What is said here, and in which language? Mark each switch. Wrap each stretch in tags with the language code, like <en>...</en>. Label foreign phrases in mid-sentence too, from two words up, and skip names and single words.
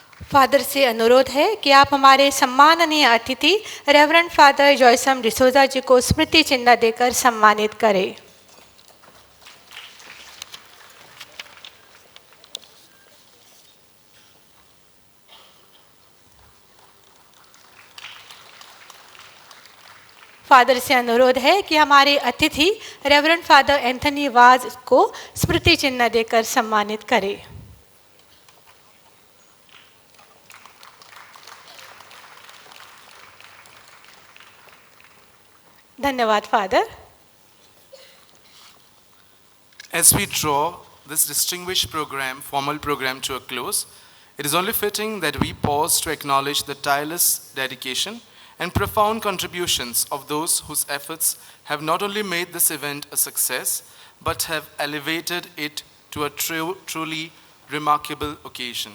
<hi>फादर से अनुरोध है कि आप हमारे सम्माननीय अतिथि रेवरेंड फादर जॉयसम डिसोजा जी को स्मृति चिन्ह देकर सम्मानित करें। फादर से अनुरोध है कि हमारे अतिथि रेवरेंड फादर एंथनी वाज को स्मृति चिन्ह देकर सम्मानित करें। धन्यवाद फादर।</hi> <en>As we draw this distinguished program, formal program to a close, it is only fitting that we pause to acknowledge the tireless dedication and profound contributions of those whose efforts have not only made this event a success, but have elevated it to a truly remarkable occasion.</en>